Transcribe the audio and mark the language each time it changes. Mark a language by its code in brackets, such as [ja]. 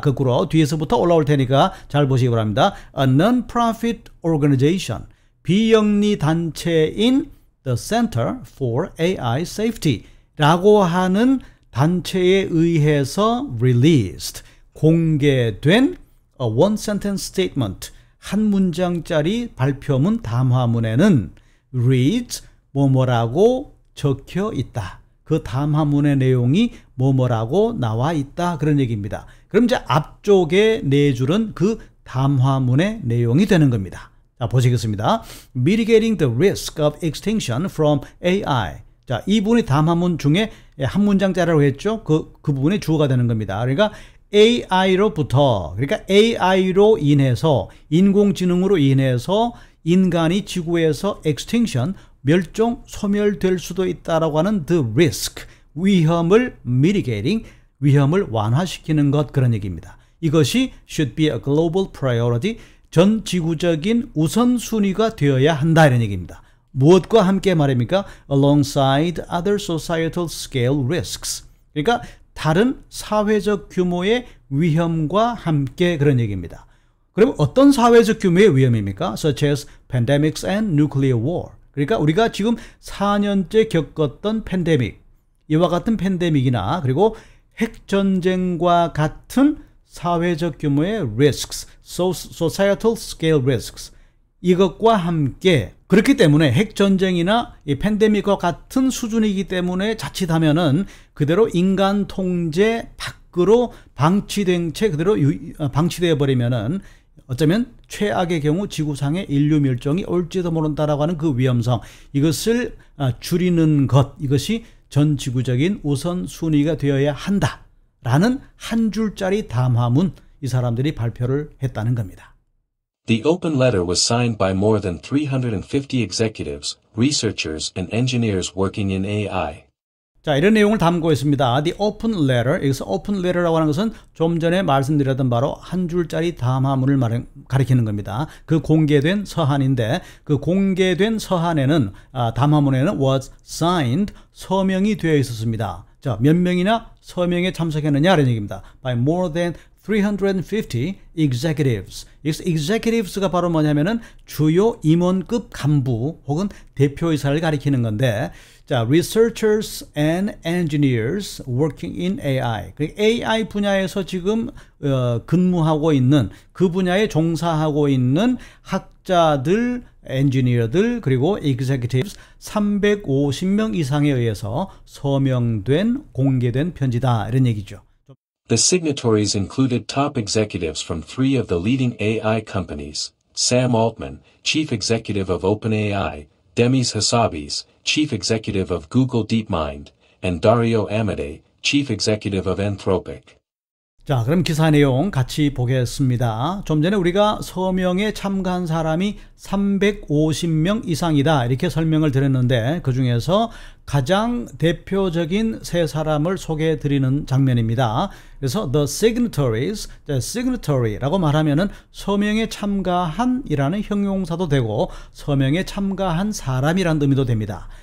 [ko] 거꾸로 뒤에서부터 올라올 테니까 잘 보시기 바랍니다. [en] A non-profit organization, [ko] 비영리 단체인 The Center for AI Safety 라고 하는 단체에 의해서 [en] released, [ko] 공개된 [en] a one-sentence statement, [ko] 한 문장짜리 발표문 담화문에는 [en] reads, [ko] 뭐뭐라고 적혀 있다. 그 담화문의 내용이 뭐뭐라고 나와 있다, 그런 얘기입니다. 그럼 이제 앞쪽에 네 줄은 그 담화문의 내용이 되는 겁니다. 자, 보시겠습니다. [en] Mitigating the risk of extinction from AI. [ko] 자, 이 부분이 담화문 중에 한 문장짜리라고 했죠. 그 부분이 주어가 되는 겁니다. 그러니까 AI로부터, 그러니까 AI로 인해서, 인공지능으로 인해서 인간이 지구에서 extinction, 멸종, 소멸될 수도 있다라고 하는 [en] the risk, [ko] 위험을 mitigating, 위험을 완화시키는 것, 그런 얘기입니다. 이것이 [en] should be a global priority, [ko] 전 지구적인 우선순위가 되어야 한다, 이런 얘기입니다. 무엇과 함께 말입니까? [en] Alongside other societal scale risks. [ko] 그러니까 다른 사회적 규모의 위험과 함께, 그런 얘기입니다. 그럼 어떤 사회적 규모의 위험입니까? [en] Such as pandemics and nuclear war. [ko] 그러니까 우리가 지금 4년째 겪었던 팬데믹, 이와 같은 팬데믹이나 그리고 핵전쟁과 같은 사회적 규모의 risks, [en] societal scale risks, [ko] 이것과 함께, 그렇기 때문에 핵전쟁이나 이 팬데믹과 같은 수준이기 때문에 자칫하면은 그대로 인간 통제 밖으로 방치된 채 그대로 방치되어 버리면은 어쩌면 최악의 경우 지구상의 인류 멸종이 올지도 모른다라고 하는 그 위험성, 이것을 줄이는 것, 이것이 전 지구적인 우선순위가 되어야 한다라는 한 줄짜리 담화문, 이 사람들이 발표를 했다는 겁니다. [en] The open letter was signed by more than 350 executives, researchers, and engineers working in AI. [ko] 자, 이런 내용을 담고 있습니다. [en] The open letter, [ko] 여기서 open letter라고 하는 것은 좀 전에 말씀드렸던 바로 한 줄짜리 담화문을 가리키는 겁니다. 그 공개된 서한인데, 그 공개된 서한에는, 담화문에는 [en] was signed, [ko] 서명이 되어 있었습니다. 자, 몇 명이나 서명에 참석했느냐 이런 얘기입니다. [en] By more than 350 executives. [ko] executives가 바로 뭐냐면은 주요 임원급 간부 혹은 대표이사를 가리키는 건데, 자, [en] researchers and engineers working in AI. [ko] AI 분야에서 지금 근무하고 있는, 그 분야에 종사하고 있는 학자들, 엔지니어들, 그리고 executives 350명 이상에 의해서 서명된, 공개된 편지다, 이런 얘기죠. [en] The signatories included top executives from 3 of the leading AI companies: Sam Altman, chief executive of OpenAI, Demis Hassabis, chief executive of Google DeepMind, and Dario Amodei, chief executive of Anthropic. [ko] 자, 그럼 기사 내용 같이 보겠습니다. 좀 전에 우리가 서명에 참가한 사람이 350명 이상이다 이렇게 설명을 드렸는데 그 중에서 가장 대표적인 세 사람을 소개해 드리는 장면입니다. 그래서 [en] the signatories, [ko] signatory라고 말하면은 서명에 참가한 이라는 형용사도 되고 서명에 참가한 사람이라는 의미도 됩니다.